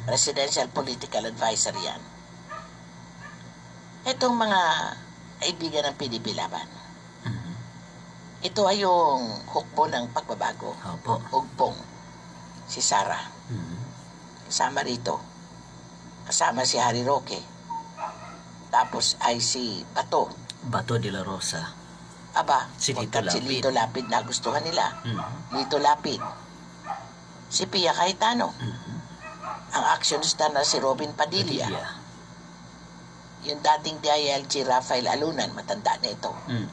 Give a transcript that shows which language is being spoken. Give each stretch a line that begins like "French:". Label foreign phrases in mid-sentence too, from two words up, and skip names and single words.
English: Presidential Political Advisor
Filipino: yan. Itong mga kaibigan ng PDP laban. Mhm. Ito ay yung hukbo ng pagbabago. Opo. Hugpong. Si Sara. Mhm. Kasama rito. Kasama si Harry Roque. Tapos ay si Bato. Bato de la Rosa. Aba, Si Lito pagkat si Lapid. Lito Lapid na gustuhan nila. Mhm. Lito Lapid. Si Pia Cayetano. Mhm. Ang actionista na si Robin Padilla. Padilla. Yung dating DILG Rafael Alunan, matanda na ito. Mhm.